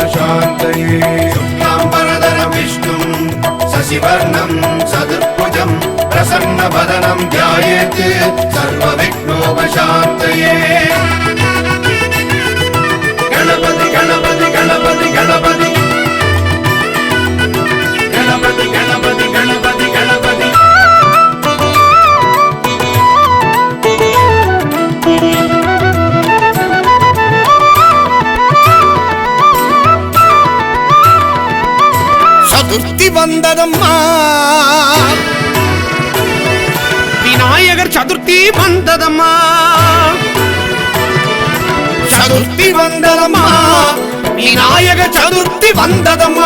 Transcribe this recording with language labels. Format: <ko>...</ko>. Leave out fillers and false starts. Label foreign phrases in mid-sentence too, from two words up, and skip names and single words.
<sa>शान्तये शुक्लाम्बरधरं विष्णुं शशिवर्णं चतुर्भुजं प्रसन्नवदनं ध्यायेत् सर्वविघ्नोपशान्तये गणपति गणपति गणपति गणपति गणपति गणपति गणपति गणपति</sa> <ta>சதுர்த்தி வந்ததம்மா விநாயகர் சதுர்த்தி வந்ததம்மா சதுர்த்தி வந்ததம்மா விநாயகர் சதுர்த்தி வந்ததம்மா</ta>